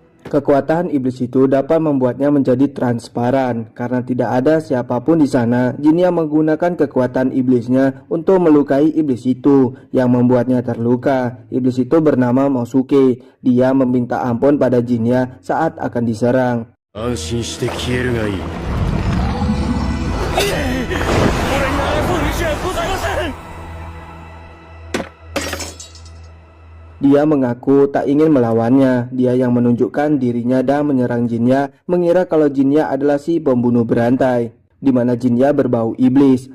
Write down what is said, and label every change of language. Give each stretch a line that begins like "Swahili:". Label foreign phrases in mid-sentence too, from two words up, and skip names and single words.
Indonesian: Kekuatan iblis itu dapat membuatnya menjadi transparan. Karena tidak ada siapapun di sana, Jinnya menggunakan kekuatan iblisnya untuk melukai iblis itu, yang membuatnya terluka. Iblis itu bernama Mosuke. Dia meminta ampun pada Jinnya saat akan diserang.
Japanese: 安心して消えるがいい。
Indonesian: Dia mengaku tak ingin melawannya. Dia yang menunjukkan dirinya dan menyerang Jinnya, mengira kalau Jinnya adalah si pembunuh berantai, di mana Jinnya berbau iblis.